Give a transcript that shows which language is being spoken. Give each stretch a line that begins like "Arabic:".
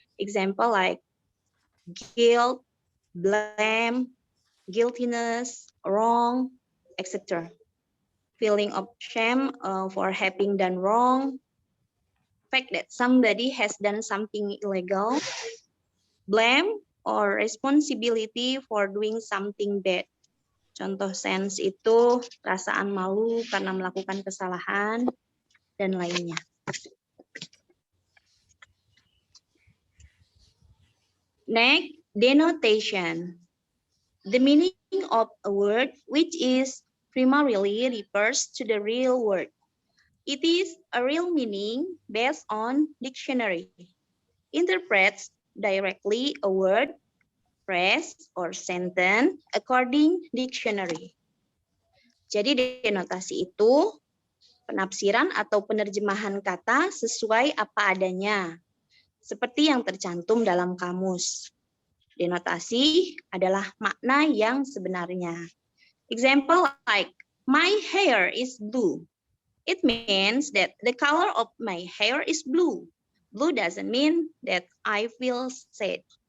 English: Example like guilt, blame, guiltiness, wrong, etc. Feeling of shame for having done wrong, fact that somebody has done something illegal, blame or responsibility for doing something bad.
Indonesian: Contoh sense itu perasaan malu karena melakukan kesalahan dan lainnya.
English: Next, denotation. The meaning of a word which is primarily refers to the real word. It is a real meaning based on dictionary. Interprets directly a word, phrase, or sentence according dictionary.
Indonesian: Jadi denotasi itu penafsiran atau penerjemahan kata sesuai apa adanya, seperti yang tercantum dalam kamus. Denotasi adalah makna yang sebenarnya.
English: Example like, my hair is blue. It means that the color of my hair is blue. Blue doesn't mean that I feel sad.